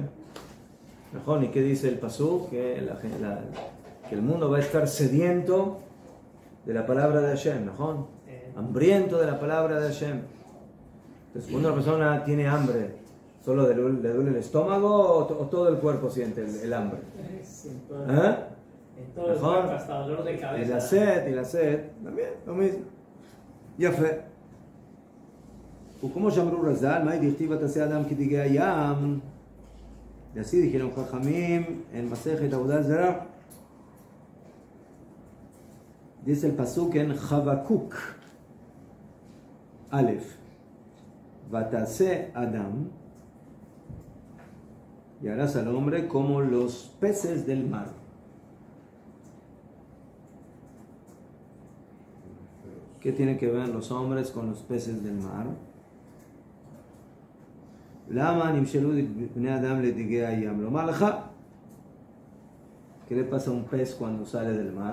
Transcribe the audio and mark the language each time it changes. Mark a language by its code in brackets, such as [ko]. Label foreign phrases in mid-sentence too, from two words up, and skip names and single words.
[es] Mejor, ¿y qué dice el Pasuk? Que el mundo va a estar sediento de la palabra de Hashem, mejor, hambriento de la palabra de Hashem. Entonces, cuando una persona tiene hambre, ¿solo le duele el estómago o todo el cuerpo siente el hambre? En todo el cuerpo, hasta dolor de cabeza. Y la sed, también, lo mismo. [he] יפה. וכמו שאמרו רז"ל, מהי דכתיב ותעשה אדם כדגי הים, [es] así dijeron חכמים en [he] מסכת עבודה זרה. [es] Dice el pasuk en Habacuc א', [he] ותעשה אדם, [es] y harás al hombre como los peces del mar. ¿Qué tiene que ver los hombres con los peces del mar? ¿Qué le pasa a un pez cuando sale del mar?